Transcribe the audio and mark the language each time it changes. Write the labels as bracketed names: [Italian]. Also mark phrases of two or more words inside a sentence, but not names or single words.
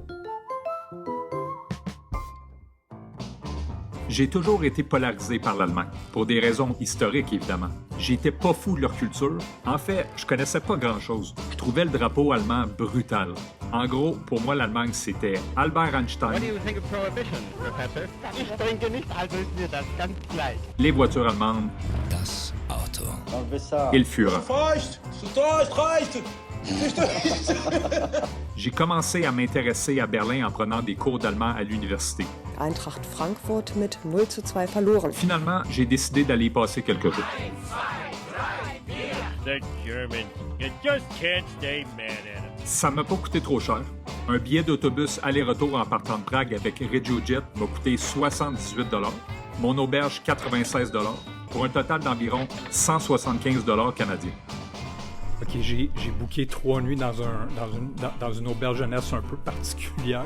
[French] J'ai toujours été polarisé par l'Allemagne, pour des raisons historiques évidemment. J'étais pas fou de leur culture. En fait, je connaissais pas grand-chose. Je trouvais le drapeau allemand brutal. En gros, pour moi, l'Allemagne, c'était Albert Einstein, [English] What do you think of prohibition, Professor? [German] Ich trinke nicht, also ist mir das ganz gleich. [French] les voitures allemandes [German] Das Auto. [French] et le Führer. [German] Reicht! Reicht! [French] J'ai commencé à m'intéresser à Berlin en prenant des cours d'allemand à l'université. [German] Eintracht Frankfurt mit 0:2 verloren. [French] Finalement, j'ai décidé d'aller y passer quelques jours. [English] The Germans. You just can't stay mad at them. [French] Ça m'a pas coûté trop cher. Un billet d'autobus aller-retour en partant de Prague avec RegioJet m'a coûté 78 $. Mon auberge, 96 $, pour un total d'environ 175 $ canadiens. OK, j'ai booké 3 nuits dans une auberge jeunesse un peu particulière.